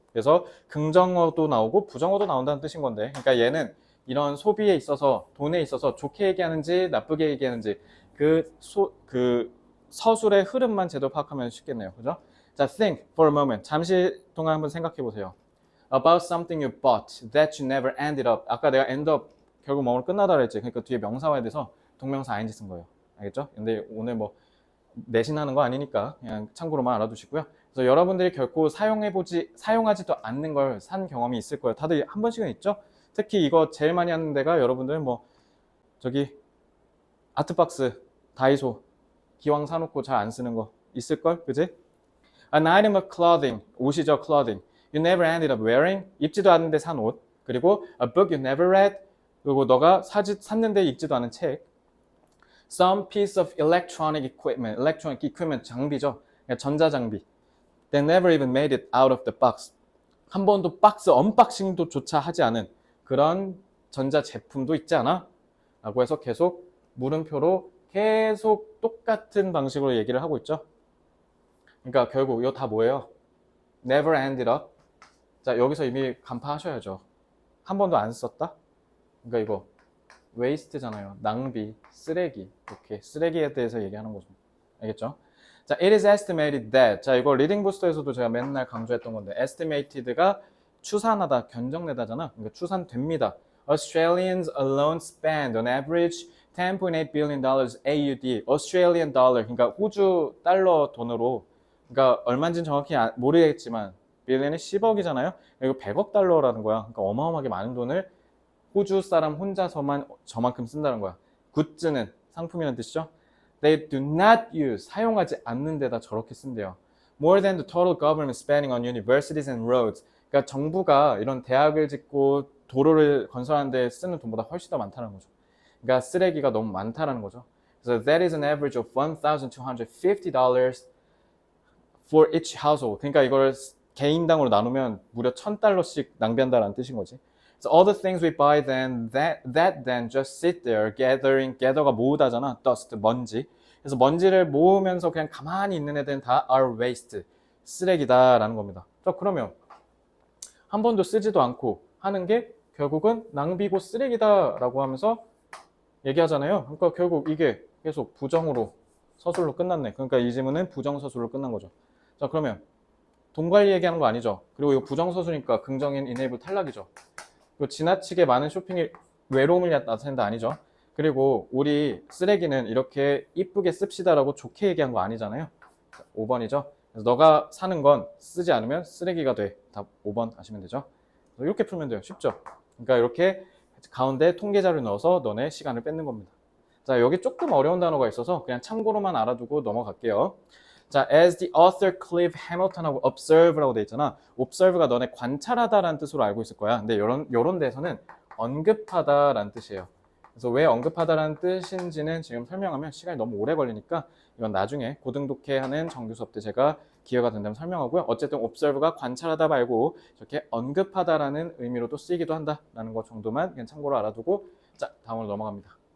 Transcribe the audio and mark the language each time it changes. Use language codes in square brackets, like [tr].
[ko] 그래서 긍정어도 나오고 부정어도 나온다는 뜻인 건데, 그러니까 얘는 이런 소비에 있어서 돈에 있어서 좋게 얘기하는지 나쁘게 얘기하는지 그 서술의 흐름만 제대로 파악하면 쉽겠네요. 그죠? 자, [en] think for a moment. [ko] 잠시 동안 한번 생각해 보세요. [en] About something you bought that you never ended up. [ko] 아까 내가 end up 결국 뭐로 끝나다 그랬지. 그러니까 뒤에 명사화에 대해서 동명사 ing 쓴 거예요. 알겠죠? 근데 오늘 뭐 내신하는 거 아니니까 그냥 참고로만 알아두시고요. 그래서 여러분들이 결코 사용하지도 않는 걸 산 경험이 있을 거예요. 다들 한 번씩은 있죠? 특히 이거 제일 많이 하는 데가 여러분들은 뭐 저기 아트박스, 다이소 기왕 사놓고 잘 안 쓰는 거 있을걸? 그지? [en] An item of clothing, [ko] 옷이죠, [en] clothing. You never ended up wearing, [ko] 입지도 않는데 산 옷. 그리고 [en] a book you never read, [ko] 그리고 너가 샀는데 읽지도 않은 책. [en] Some piece of electronic equipment, [ko] 장비죠. 전자장비. [en] They never even made it out of the box. [ko] 한 번도 박스 언박싱도 조차 하지 않은 그런 전자제품도 있지 않아? 라고 해서 계속 물음표로 계속 똑같은 방식으로 얘기를 하고 있죠. 그러니까 결국 이거 다 뭐예요? [en] Never ended up. [ko] 자, 여기서 이미 간파하셔야죠. 한 번도 안 썼다? 그러니까 이거 waste잖아요. 낭비, 쓰레기. 이렇게 쓰레기에 대해서 얘기하는 거죠. 알겠죠? 자, [en] it is estimated that. [ko] 자, 이거 리딩 부스터에서도 제가 맨날 강조했던 건데 estimated가 추산하다, 견적내다잖아. 그러니까 추산됩니다. [en] Australians alone spend on average $10.8 billion AUD, Australian dollar. [ko] 그러니까 호주 달러 돈으로, 그러니까 얼마인지는 정확히 모르겠지만 빌리언이 10억이잖아요. 이거 100억 달러라는 거야. 그러니까 어마어마하게 많은 돈을 호주 사람 혼자서만 저만큼 쓴다는 거야. 굿즈는 상품이라는 뜻이죠. [en] They do not use, [ko] 사용하지 않는 데다 저렇게 쓴대요. [en] More than the total government spending on universities and roads. [ko] 그러니까 정부가 이런 대학을 짓고 도로를 건설하는 데 쓰는 돈보다 훨씬 더 많다는 거죠. 그러니까 쓰레기가 너무 많다는 거죠. 그래서 [en] that is an average of $1,250 for each household. [ko] 그러니까 이걸 개인당으로 나누면 무려 $1,000씩 낭비한다는 뜻인 거지. [en] So all the things we buy then that then just sit there gather가 [ko] 모으다잖아. dust, 먼지. 그래서 먼지를 모으면서 그냥 가만히 있는 애들은 다 [en] are waste, [ko] 쓰레기다라는 겁니다. 자, 그러면 한 번도 쓰지도 않고 하는 게 결국은 낭비고 쓰레기다라고 하면서 얘기하잖아요. 그러니까 결국 이게 계속 부정으로 서술로 끝났네. 그러니까 이 지문은 부정서술로 끝난 거죠. 자, 그러면 돈 관리 얘기하는 거 아니죠? 그리고 이거 부정서술이니까 긍정인 enable 탈락이죠. 지나치게 많은 쇼핑이 외로움을 나타낸다 아니죠. 그리고 우리 쓰레기는 이렇게 이쁘게 씁시다라고 좋게 얘기한 거 아니잖아요. 5번이죠. 그래서 너가 사는 건 쓰지 않으면 쓰레기가 돼. 답 5번 하시면 되죠. 이렇게 풀면 돼요. 쉽죠. 그러니까 이렇게 가운데 통계자를 넣어서 너네 시간을 뺏는 겁니다. 자, 여기 조금 어려운 단어가 있어서 그냥 참고로만 알아두고 넘어갈게요. 자, as the author Cliff Hamilton하고 observe라고 돼 있잖아. observe가 너네 관찰하다라는 뜻으로 알고 있을 거야. 근데 요런 데서는 언급하다라는 뜻이에요. 그래서 왜 언급하다라는 뜻인지는 지금 설명하면 시간이 너무 오래 걸리니까 이건 나중에 고등독해 하는 정규 수업 때 제가 기회가 된다면 설명하고요. 어쨌든 observe가 관찰하다 말고 이렇게 언급하다라는 의미로도 쓰이기도 한다라는 것 정도만 그냥 참고로 알아두고 자, 다음으로 넘어갑니다.